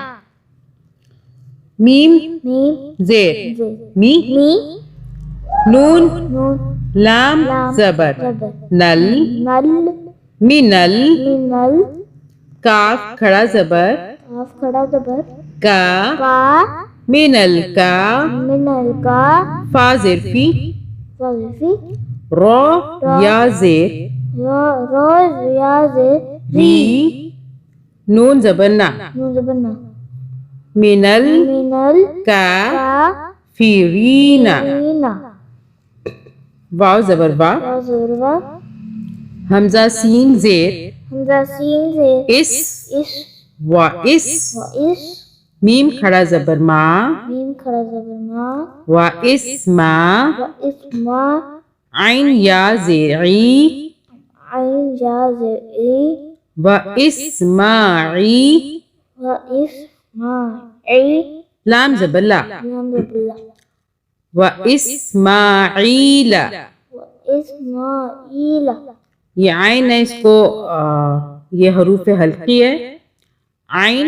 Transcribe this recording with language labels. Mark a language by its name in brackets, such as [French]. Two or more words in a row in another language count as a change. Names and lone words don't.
[Urdu] میم زیر می نون لام زبر نل منل. کاف کھڑا زبر کا منل کا. فا زیر فی رو یا زیر ری نون زبر نا منل کا فی رینا. واو زبر وا حمزہ سین زیر اس و اس. میم کھڑا زبر ما و اسما. عین یا زیر عی و اسماعی. لام زبر لا و اسماعیل. یہ عین ہے, اس کو یہ حروف حلقی ہے عین.